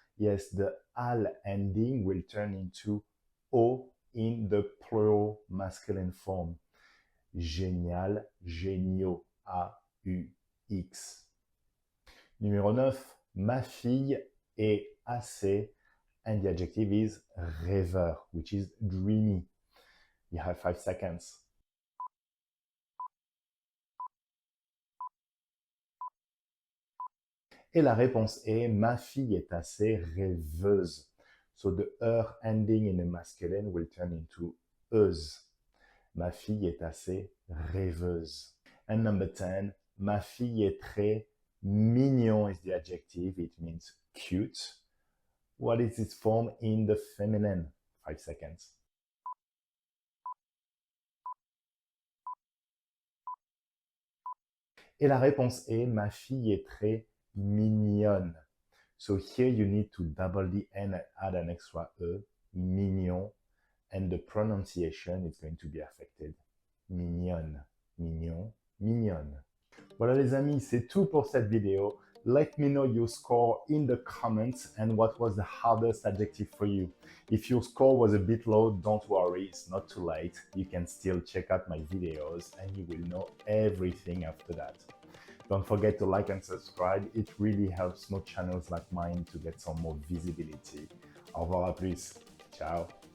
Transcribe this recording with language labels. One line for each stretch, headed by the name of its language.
English: Yes, the al ending will turn into o in the plural masculine form.
French: Génial, géniaux, A-U-X. Numéro 9, ma fille est assez,
English: and the adjective is rêveur, which is dreamy. You have 5 seconds.
French: Et la réponse est ma fille est assez rêveuse.
English: So the ending in the masculine will turn into euse.
French: Ma fille est assez rêveuse.
English: And number 10,
French: ma fille est très mignon
English: is the adjective. It means cute. What is its form in the feminine? 5 seconds.
French: Et la réponse est ma fille est très mignonne.
English: So here you need to double the N and add an extra E, mignon, and the pronunciation is going to be affected.
French: Mignonne, mignon, mignonne. Voilà les amis, c'est tout pour cette vidéo.
English: Let me know your score in the comments and what was the hardest adjective for you. If your score was a bit low, don't worry, it's not too late. You can still check out my videos and you will know everything after that. Don't forget to like and subscribe. It really helps small channels like mine to get some more visibility.
French: Au revoir à plus.
English: Ciao.